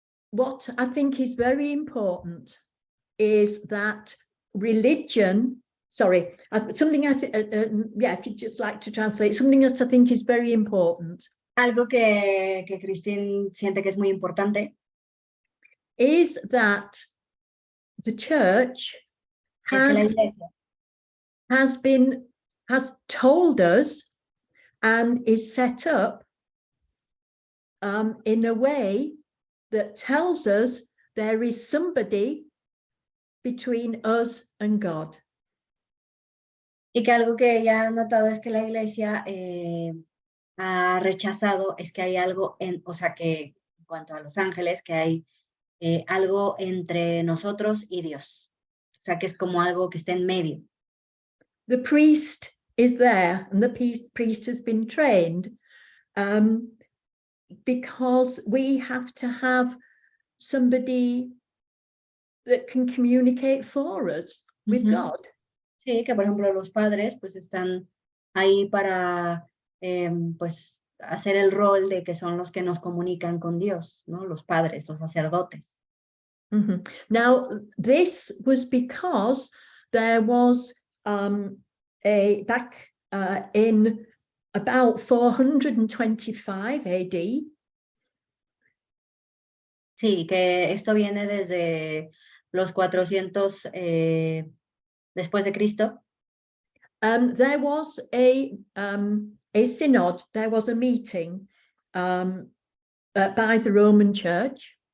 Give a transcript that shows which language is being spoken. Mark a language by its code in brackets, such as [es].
[en] What I think is very important is that religion, something if you'd just like to translate, something that I think is very important. [es] Algo que Christine siente que es muy importante [en] is that the church has told us and is set up in a way that tells us there is somebody between us and God. [es] Y que algo que ella ha notado es que la iglesia ha rechazado es que hay algo o sea, que en cuanto a los ángeles, que hay algo entre nosotros y Dios. O sea, que es como algo que está en medio. [en] The priest is there and the priest has been trained because we have to have somebody that can communicate for us with God. [es] Sí, que por ejemplo los padres pues están ahí para pues hacer el rol de que son los que nos comunican con Dios, ¿no? Los padres, los sacerdotes. Mhm. [en] Now, this was because there was back in about 425 AD, [es] Sí, que esto viene desde los 400 después de Cristo. [en] there was a synod, there was a meeting by the Roman Church.